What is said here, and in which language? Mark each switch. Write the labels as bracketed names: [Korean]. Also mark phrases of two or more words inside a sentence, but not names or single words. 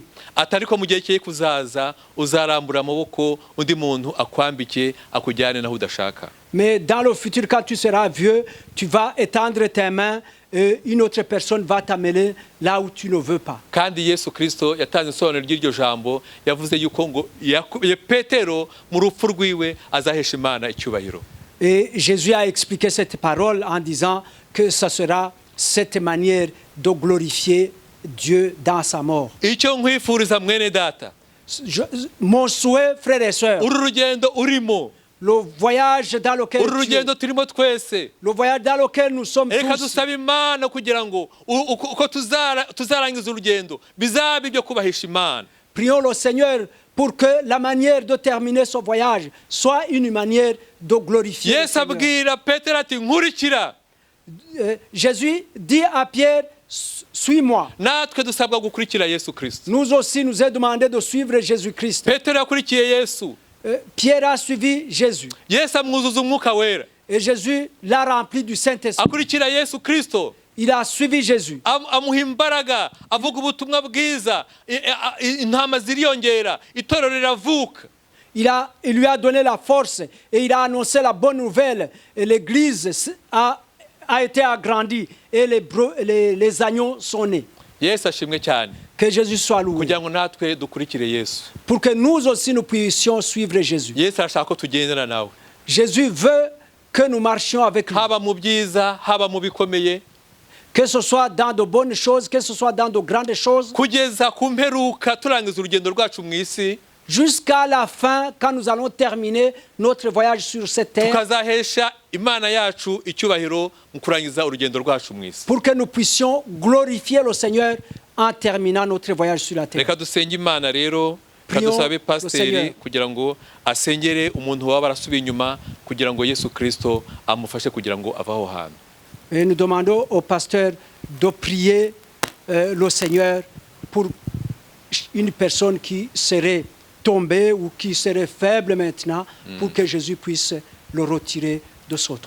[Kinyarwanda] ati ariko mu gihe kigiye kuzaza uzarambura amaboko undi muntu akwambike akujyane naho udashaka. [French] Mais dans le futur, quand tu seras vieux, tu vas étendre tes mains et une autre personne va t'amener là où tu ne veux pas. [Kinyarwanda] Kandi Yesu Kristo yatanze isobanuro ry'iryo jambo, yavuze yuko ngo Petero mu rupfu rwiwe azahesha Imana icyubahiro. [French] Et Jésus a expliqué cette parole en disant que ça sera cette manière de glorifier Dieu dans sa mort. [Kinyarwanda] Icyo nkwifuriza mwene data, [French] Mon souhait, frères et sœurs, [Kinyarwanda] uru rugendo urimo, [French] le voyage dans lequel [Kinyarwanda] uru rugendo turimo twese, [French] le voyage dans lequel nous sommes [Kinyarwanda] reka [French] tous, [Kinyarwanda] dusaba Imana kugira ngo uko tuzarangiza urugendo bizabe ibyo kubahisha Imana. [French] prions le Seigneur pour que la manière de terminer ce voyage soit une manière de glorifier le [Kinyarwanda] Yesu [French] Seigneur. [Kinyarwanda] abwira Petero ati nkurikira. [French] Jésus dit à Pierre, suis-moi. [Kinyarwanda] Natwe dusabwa gukurikira Yesu Kristo. [French] Nous aussi, nous est demandé de suivre Jésus-Christ. [Kinyarwanda] Petero yakurikiye Yesu, [French] Pierre a suivi Jésus. [Kinyarwanda] Yesu amwuzuza umwuka wera, [French] Et Jésus l'a rempli du Saint-Esprit. [Kinyarwanda] akurikira Yesu Kristo, [French] Il a suivi Jésus. [Kinyarwanda] amuha imbaraga, avuga ubutumwa bwiza, intama ziriyongera, itorero riravuka. [French] Il lui a donné la force et il a annoncé la bonne nouvelle. Et l'église a été agrandie et les agneaux sont nés. [Kinyarwanda] Yesu ashimwe cyane, [French] Que Jésus soit loué. [Kinyarwanda] kugira ngo natwe dukurikire Yesu. [French] Pour que nous aussi nous puissions suivre Jésus. [Kinyarwanda] Yesu arashaka ko tugendana nawe, [French] Jésus veut que nous marchions avec lui. [Kinyarwanda] haba mu byiza, haba mu bikomeye, [French] Que ce soit dans de bonnes choses, que ce soit dans de grandes choses. [Kinyarwanda] kugeza ku mperuka turangiza urugendo rwacu mu isi, [French] Jusqu'à la fin, quand nous allons terminer notre voyage sur cette terre, [Kinyarwanda] tukazahesha Imana yacu icyubahiro mu kurangiza urugendo rwacu mu isi. [French] pour que nous puissions glorifier le Seigneur en terminant notre voyage sur la terre. [Kinyarwanda] Reka dusenge Imana rero, [French] Prions [Kinyarwanda] kadusabe [French] le [Kinyarwanda] pasiteri [French] Seigneur. [Kinyarwanda] kugira ngo asengere umuntu waba arasubiye inyuma kugira ngo Yesu Kristo amufashe kugira ngo ave aho hantu. [French] Et nous demandons au pasteur de prier le Seigneur pour une personne qui serait tombée ou qui serait faible maintenant, pour que Jésus puisse le retirer de ce trou.